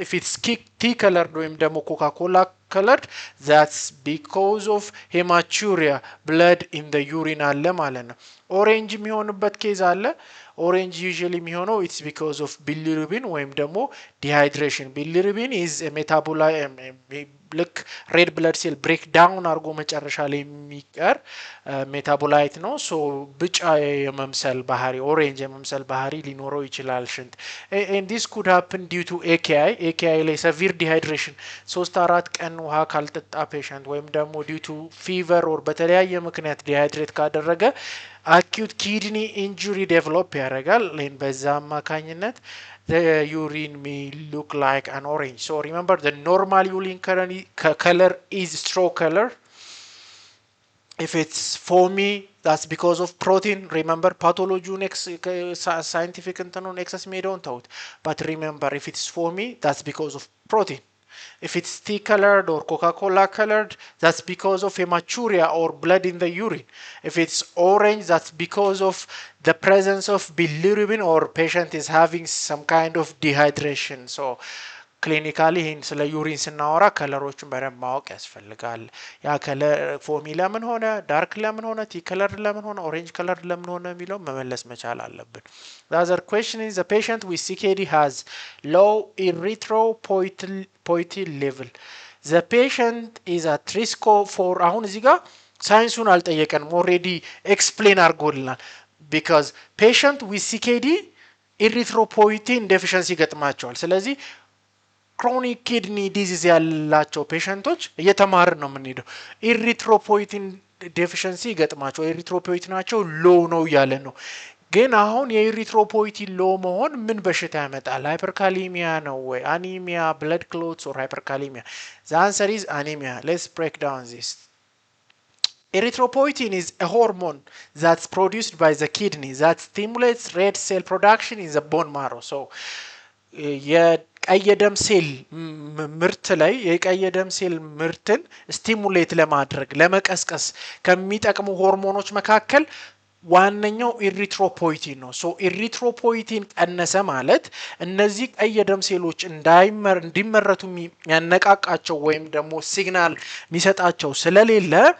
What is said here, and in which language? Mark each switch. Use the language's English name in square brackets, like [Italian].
[Amharic] if it's tea colored ወይም ደግሞ ኮካ ኮላ colored [English] that's because of hematuria, blood in the urine [Amharic] አለ ማለት ነው። ኦሬንጅ የሚሆንበት ኬዝ አለ። ኦሬንጅ ዩዥሊ የሚሆነው [English] it's because of bilirubin [Amharic] ወይም ደግሞ dehydration. [English] bilirubin is a metabolite [Amharic] ልክ ሬድ ብለድ ሴል ብሬክ ዳውን አድርጎ መጨረሻ ላይ የሚቀር ሜታቦላይት ነው። ሶ ብጫ የመምሰል ባህሪ ኦሬንጅ የመምሰል ባህሪ ሊኖረው ይችላል ሽንት። [English] and this could happen due to AKI [Amharic] ላይ severe dehydration 3-4 ቀን ውሃ ካልጠጣ ፔሸንት ወይም ደግሞ due to fever or በተለያየ ምክንያት ዲሃይድሬት ካደረገ acute kidney injury develop ያደርጋል። በዛ አማካኝነት [English] the urine may look like an orange. so remember the normal urine color is straw color. if it's foamy that's because of protein. remember pathology scientific [Amharic] እንትኑን ኤክሰስ ሜዳውን ተውት። [English] but remember if it's foamy that's because of protein. if it's tea colored or Coca-Cola colored that's because of hematuria or blood in the urine. if it's orange that's because of the presence of bilirubin or patient is having some kind of dehydration. so [Amharic] ክሊኒካሊ ይሄን ስለ ዩሪን ስናወራ ከለሮችን በደንብ ማወቅ ያስፈልጋል። ያ ከለር ፎሚ ለምን ሆነ፣ ዳርክ ለምን ሆነ፣ ቲ ከለር ለምን ሆነ፣ ኦሬንጅ ከለር ለምን ሆነ የሚለው መመለስ መቻል አለብን። [English] The other question is the patient with CKD has low erythropoietin level. [Amharic] The patient is at risk for አሁን እዚህ ጋር ሳይንሱን አልጠየቀንም፣ ኦልሬዲ ኤክስፕሌን አድርጎልናል። [English] because patient with CKD erythropoietin deficiency [Amharic] ገጥማቸዋል። ስለዚህ ክሮኒክ ኪድኒ ዲዚዝ ያላቸው ፔሸንቶች እየተማርን ነው የምንሄደው። ኢሪትሮፖይቲን ዴፊሽንሲ ይገጥማቸው ኤሪትሮፖይቲናቸው ሎ ነው እያለ ነው። ግን አሁን የኤሪትሮፖይቲን ሎ መሆን ምን በሽታ ያመጣል? [English] ሃይፐርካሊሚያ [Amharic] ነው ወይ [English] አኒሚያ፣ ብለድ ክሎትስ ኦር ሃይፐርካሊሚያ? ዘ አንሰር ኢዝ አኒሚያ። ሌትስ ብሬክ ዳውን ዚስ። Erythropoietin is a hormone that's produced by the kidney that stimulates red cell production in the bone marrow. [Amharic] So የቀይ ደም ሴል ምርት ላይ የቀይ ደም ሴል ምርትን ስቲሙሌት ለማድረግ ለመቀስቀስ ከሚጠቅሙ ሆርሞኖች መካከል ዋነኛው ኤሪትሮፖይቲን ነው። ሶ ኤሪትሮፖይቲን ቀነሰ ማለት እነዚህ ቀይ ደም ሴሎች እንዲመረቱ የሚያነቃቃቸው ወይም ደግሞ ሲግናል የሚሰጣቸው ስለሌለ